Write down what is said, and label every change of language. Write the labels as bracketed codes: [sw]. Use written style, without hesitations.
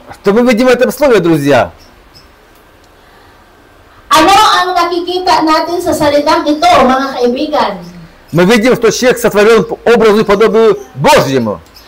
[ru] Что мы видим в этом слове, друзья? [tl] Ano ang nakikita natin sa salitang ito, mga kaibigan? [ru] Мы видим, что человек сотворен по образу и подобию Божьему.